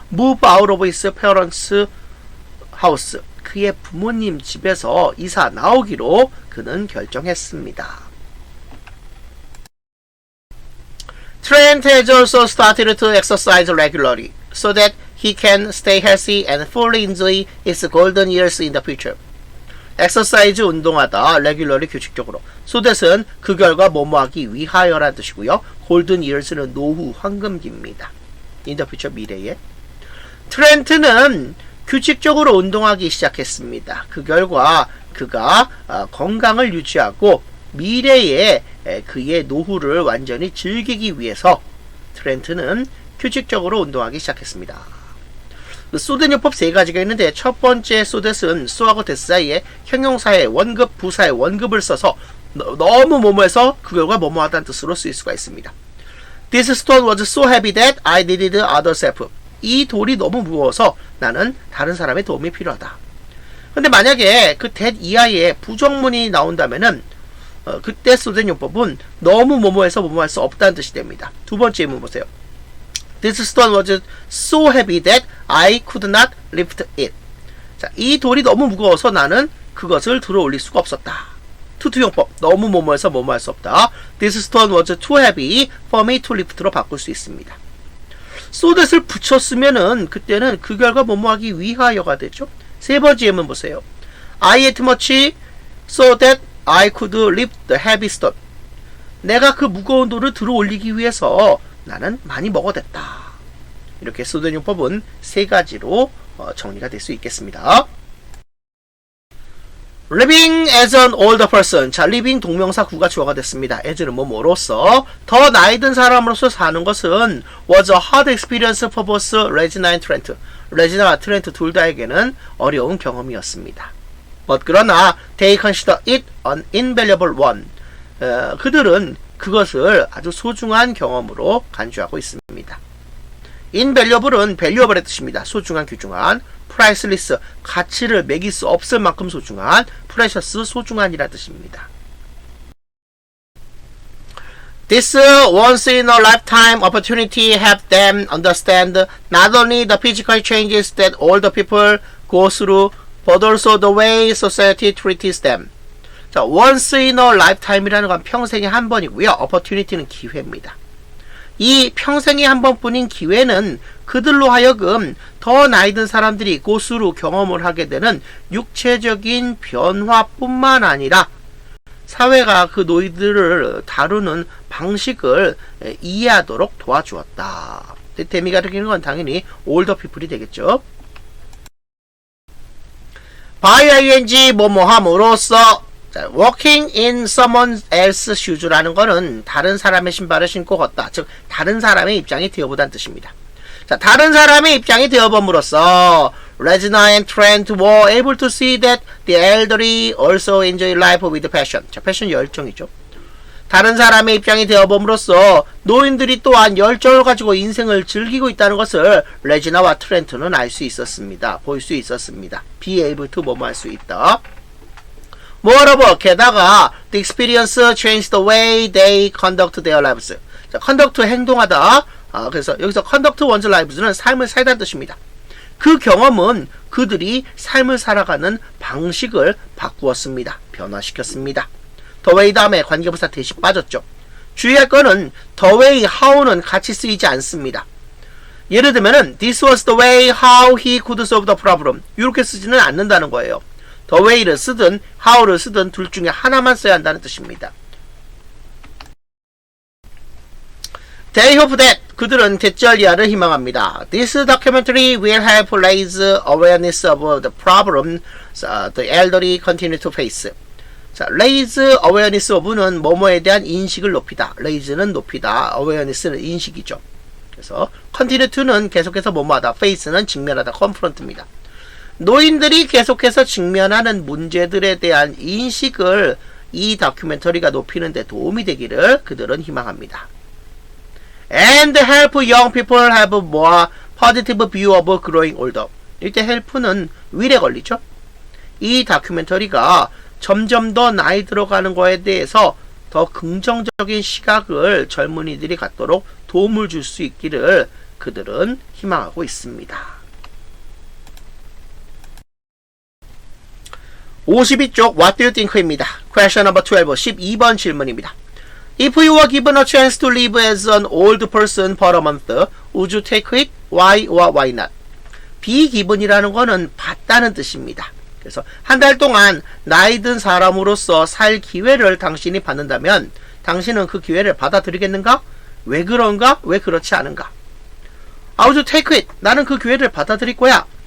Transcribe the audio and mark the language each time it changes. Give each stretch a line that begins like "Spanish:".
English: move out of his parents' house.
Korean: 그의 부모님 집에서 이사 나오기로 그는 결정했습니다.
English: Trent has also started to exercise regularly so that he can stay healthy and fully enjoy his golden years in the future.
Korean: 엑서사이즈 운동하다, 레귤러리 규칙적으로. 소댓은 그 결과 뭐뭐하기 위하여라는 뜻이고요. 골든 이어스는 노후 황금기입니다.
English: In the future 미래에.
Korean: 트렌트는 규칙적으로 운동하기 시작했습니다. 그 결과 그가 건강을 유지하고 미래에 그의 노후를 완전히 즐기기 위해서 트렌트는 규칙적으로 운동하기 시작했습니다. 소댓요법 세 가지가 있는데 첫 번째 소댓은 so하고 des 사이에 형용사의 원급, 부사의 원급을 써서 너무 뭐뭐해서 그 결과 뭐뭐하다는 뜻으로 쓰일 수가 있습니다.
English: This stone was so heavy that I needed others' help.
Korean: 이 돌이 너무 무거워서 나는 다른 사람의 도움이 필요하다. 근데 만약에 그 that 이하에 부정문이 나온다면은 그때 소댓요법은 너무 뭐뭐해서 뭐뭐할 수 없다는 뜻이 됩니다. 두 번째 예문 보세요.
English: This stone was so heavy that I could not lift it.
Korean: 자, 이 돌이 너무 무거워서 나는 그것을 들어 올릴 수가 없었다. 투투용법. 너무 뭐뭐해서 뭐뭐할 수 없다.
English: This stone was too heavy for me to lift로
Korean: 바꿀 수 있습니다. so that을 붙였으면은 그때는 그 결과 뭐뭐하기 위하여가 되죠. 세 번째 예문 보세요.
English: I ate much so that I could lift the heavy stone.
Korean: 내가 그 무거운 돌을 들어 올리기 위해서 나는 많이 먹어댔다. 이렇게 소댓용법은 세 가지로 정리가 될 수 있겠습니다.
English: living as an older person.
Korean: 자, living 동명사 구가 주어가 됐습니다. as는 뭐뭐로서 더 나이 든 사람으로서 사는 것은
English: was a hard experience for both Regina and Trent.
Korean: 레지나와 트렌트 둘 다에게는 어려운 경험이었습니다.
English: But 그러나 they consider it an invaluable one.
Korean: 그들은 그것을 아주 소중한 경험으로 간주하고 있습니다. invaluable은 valuable의 뜻입니다. 소중한, 귀중한. priceless, 가치를 매길 수 없을 만큼 소중한. precious, 소중한이라는 뜻입니다.
English: This once in a lifetime opportunity helped them understand not only the physical changes that older people go through, but also the way society treats them.
Korean: 자, once in a lifetime이라는 건 평생에 한 번이고요. opportunity는 기회입니다. 이 평생에 한 번뿐인 기회는 그들로 하여금 더 나이 든 사람들이 고수로 경험을 하게 되는 육체적인 변화뿐만 아니라 사회가 그 노이들을 다루는 방식을 이해하도록 도와주었다. 댐이 가리키는 건 당연히 older people이 되겠죠. by ing 뭐뭐함으로써
English: walking in someone else's shoes
Korean: 라는 거는 다른 사람의 신발을 신고 걷다. 즉 다른 사람의 입장이 되어보다는 뜻입니다. 자, 다른 사람의 입장이 되어봄으로써
English: Regina and Trent were able to see that the elderly also enjoy life with passion.
Korean: 자, 패션 열정이죠. 다른 사람의 입장이 되어봄으로써 노인들이 또한 열정을 가지고 인생을 즐기고 있다는 것을 레지나와 트렌트는 알 수 있었습니다. 볼 수 있었습니다. be able to 뭐뭐 할 수 있다.
English: Moreover, 게다가 the experience changed the way they conduct their lives.
Korean: 자, conduct 행동하다. 그래서 여기서 conduct one's lives는 삶을 살다는 뜻입니다. 그 경험은 그들이 삶을 살아가는 방식을 바꾸었습니다. 변화시켰습니다. the way 다음에 관계부사 대신 빠졌죠. 주의할 거는 the way, how는 같이 쓰이지 않습니다. 예를 들면은
English: this was the way how he could solve the problem.
Korean: 이렇게 쓰지는 않는다는 거예요. the way를 쓰든 how를 쓰든 둘 중에 하나만 써야 한다는 뜻입니다.
English: They hope that
Korean: 그들은 대절이야를 희망합니다.
English: This documentary will help raise awareness of the problem the elderly continue to face.
Korean: 자, raise awareness of는 뭐뭐에 대한 인식을 높이다. raise는 높이다. awareness는 인식이죠. 그래서 continue to는 계속해서 뭐뭐하다. face는 직면하다. confront입니다. 노인들이 계속해서 직면하는 문제들에 대한 인식을 이 다큐멘터리가 높이는 데 도움이 되기를 그들은 희망합니다.
English: And help young people have more positive view of growing older.
Korean: 이때 help는 will에 걸리죠. 이 다큐멘터리가 점점 더 나이 들어가는 거에 대해서 더 긍정적인 시각을 젊은이들이 갖도록 도움을 줄 수 있기를 그들은 희망하고 있습니다. 52쪽 What do you think입니다.
English: Question number 12,
Korean: 12번 질문입니다.
English: If you were given a chance to live as an old person for a month, would you take it? Why or why not?
Korean: be given이라는 거는 받다는 뜻입니다. 그래서 한 달 동안 나이 든 사람으로서 살 기회를 당신이 받는다면 당신은 그 기회를 받아들이겠는가? 왜 그런가? 왜 그렇지 않은가?
English: I would take it.
Korean: 나는 그 기회를 받아들일 거야.